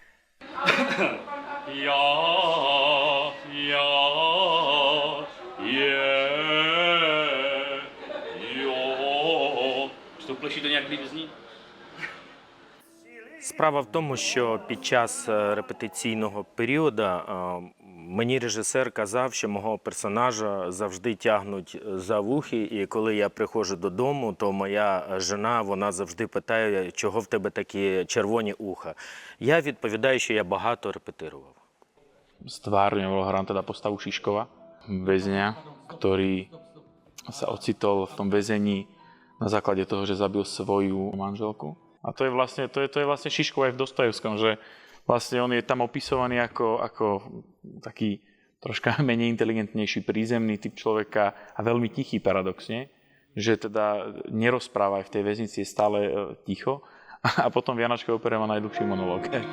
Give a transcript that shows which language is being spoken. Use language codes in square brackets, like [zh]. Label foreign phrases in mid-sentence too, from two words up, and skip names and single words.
[cs] Pleší to nějak líp zní? [uk] Справа в тому, що під час репетиційного періоду мені режисер казав, що мого персонажа завжди тягнуть за вухи, і коли я приходжу додому, то моя жена, вона завжди питає, чого в тебе такі червоні уха. Я відповідаю, що я багато репетирував. [sk] Stvárňoval, hrám teda postavu Šiškova, väzňa, ktorý sa ocitol v tom väzení na základe toho, že zabil svoju manželku. A to je vlastne Šiškov aj v Dostojevskom, že vlastne on je tam opisovaný ako taký troška menej inteligentnejší, prízemný typ človeka a veľmi tichý paradoxne, že teda nerozpráva aj v tej väznici, je stále ticho a potom v Janáčkovej opere má najdlhší monológ.